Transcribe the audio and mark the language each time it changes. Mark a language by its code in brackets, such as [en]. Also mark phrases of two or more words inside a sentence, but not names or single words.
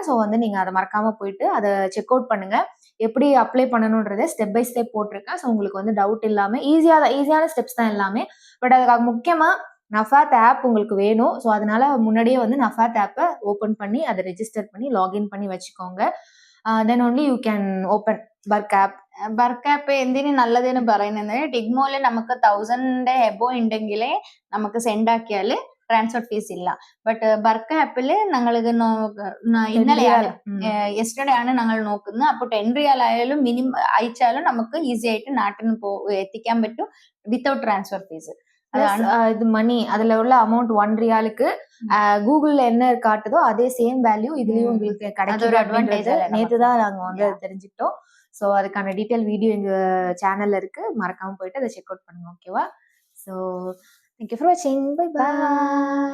[ta] ஸோ வந்து நீங்க அதை மறக்காம போயிட்டு அதை [en] check out [ta] பண்ணுங்க. எப்படி அப்ளை பண்ணணுன்றதை [en] step by step [ta] போட்டிருக்கேன். ஸோ உங்களுக்கு வந்து டவுட் இல்லாம ஈஸியான ஸ்டெப்ஸ் தான் எல்லாமே. பட் அதுக்காக முக்கியமா நஃபாத் ஆப் உங்களுக்கு வேணும். ஸோ அதனால முன்னாடியே வந்து நஃபாத் ஆப்பை ஓப்பன் பண்ணி அதை ரெஜிஸ்டர் பண்ணி லாகின் பண்ணி வச்சுக்கோங்க. [en] then only you can open [ml] ബർക്ക് ആപ്പ് എന്തിനു നല്ലതെന്ന് പറയുന്നത്, ടിഗ്മോയില് നമുക്ക് 1000 എബോ ഉണ്ടെങ്കിലേ നമുക്ക് സെൻഡ് ആക്കിയാല് ട്രാൻസ്ഫർ ഫീസ് ഇല്ല. ബട്ട് ബർക്ക് ആപ്പില് ഞങ്ങൾ ഇത് ഇന്നലെയാണ് യെസ്റ്റർഡേ ആണ് ഞങ്ങൾ നോക്കുന്നത്. അപ്പൊ 10 റിയാൽ ആയാലും മിനിമം അയച്ചാലും നമുക്ക് ഈസി ആയിട്ട് നാട്ടിൽ എത്തിക്കാൻ പറ്റും [en] without transfer fees. [ta] இது மணி அதுல உள்ள அமௌண்ட் 1 ரியாலுக்கு கூகுள்ல என்ன காட்டுதோ அதே [en] same value [ta] இதுலயும் உங்களுக்கு கிடைக்கும். நேத்து தான் நாங்க வந்து தெரிஞ்சுக்கிட்டோம். ஸோ அதுக்கான டீட்டெயில் வீடியோ எங்க சேனல்ல இருக்கு, மறக்காம போயிட்டு அதை [en] check out [ta] பண்ணுங்க. ஓகேவா? ஸோ [en] thank you for watching. bye bye.